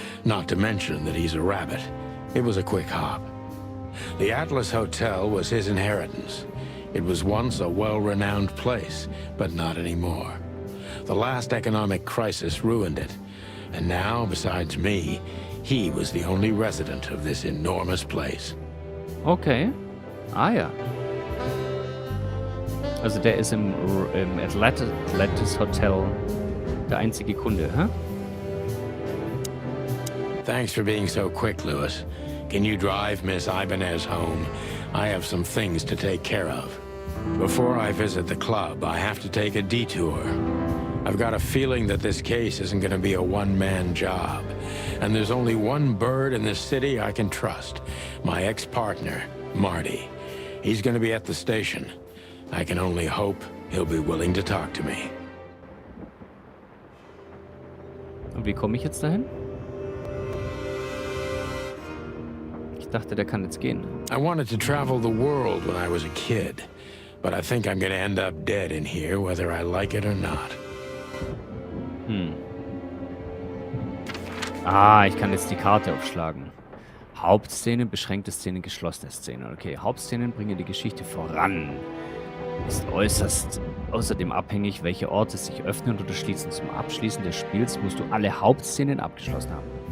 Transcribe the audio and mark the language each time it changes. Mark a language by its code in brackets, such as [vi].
[en] Not to mention that he's a rabbit. It was a quick hop. The Atlas Hotel was his inheritance. It was once a well-renowned place, but not anymore. The last economic crisis ruined it. And now, besides me, he was the only resident of this enormous place. Okay. Ah ja. [de] Also der ist im Atlantis Hotel der einzige Kunde, hä? [en] Thanks for being so quick, Louis. Can you drive Miss Ibanez home? I have some things to take care of. Before I visit the club, I have to take a detour. I've got a feeling that this case isn't going to be a one-man job. And there's only one bird in this city I can trust. My ex-partner, Marty. He's going to be at the station. I can only hope he'll be willing to talk to me. [de] Und wie komme ich jetzt dahin? Ich dachte, der kann jetzt gehen. [en] I wanted to travel the world when I was a kid. But I think I'm going to end up dead in here, whether I like it or not. [de] Ah, ich kann jetzt die Karte aufschlagen. Hauptszene, beschränkte Szene, geschlossene Szene. Okay, Hauptszenen bringen die Geschichte voran. Ist äußerst außerdem abhängig, welche Orte sich öffnen oder schließen. Zum Abschließen des Spiels musst du alle Hauptszenen abgeschlossen haben.